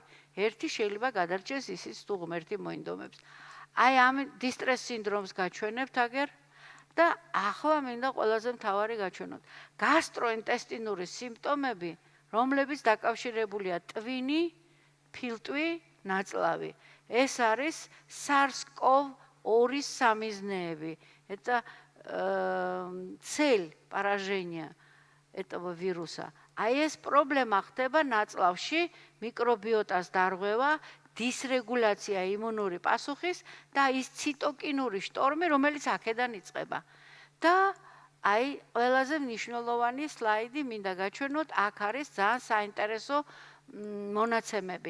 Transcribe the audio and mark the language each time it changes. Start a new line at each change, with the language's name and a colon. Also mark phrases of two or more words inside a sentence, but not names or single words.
Georgian: 1 შეიძლება გადარჩეს ისიც თუ ღმერთი მოინდომებს. აი ამ დისტრეს სინდრომს გაჩვენებთ აგერ და ახლა მინდა ყველაზე მთავარი გაჩვენოთ. გასტროინტესტინური სიმპტომები, რომლებიც დაკავშირებულია ტვინი, ფილტვი, ნაწლავი. ეს არის SARS-CoV-2 სამიზნეები.
Russian: Это цель поражения этого вируса.
Georgian: აი ეს პრობლემა ხდება ნაწლავში, მიკრობიოტას დარღვევა, დისრეგულაცია იმუნური პასუხის და ის ციტოკინური შტორმი, რომელიც აქედან იწყება. და აი ყველაზე მნიშვნელოვანი სლაიდი მინდა გაჩვენოთ, აქ არის ძალიან საინტერესო მონაცემები.